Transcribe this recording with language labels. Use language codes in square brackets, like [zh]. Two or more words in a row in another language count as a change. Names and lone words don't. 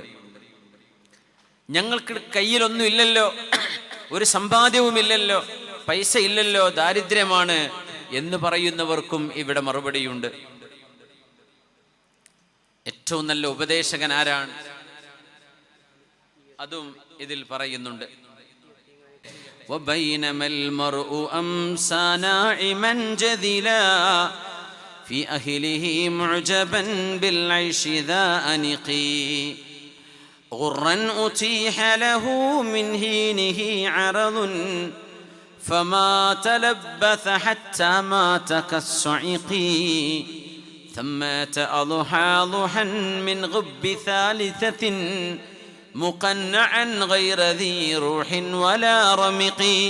[ml] ഞങ്ങൾക്ക് കയ്യിലൊന്നും ഇല്ലല്ലോ, ഒരു സമ്പാദ്യവുമില്ലല്ലോ, പൈസ ഇല്ലല്ലോ, ദാരിദ്ര്യമാണ് എന്ന് പറയുന്നവർക്കും ഇവിടെ മറുപടിയുണ്ട്. ഏറ്റവും നല്ല ഉപദേശകൻ ആരാണ്? അതും ഇതിൽ പറയുന്നുണ്ട്. [ar] وبينما المرء أمسى ناعما جذلا في أهله معجبا بالعيش ذا أنقي غرا أتيح له من هينه عرض فما تلبث حتى مات كالصعقي ثم أضحى ضحا من غب ثالثة مقنعا غير ذي روح ولا رمق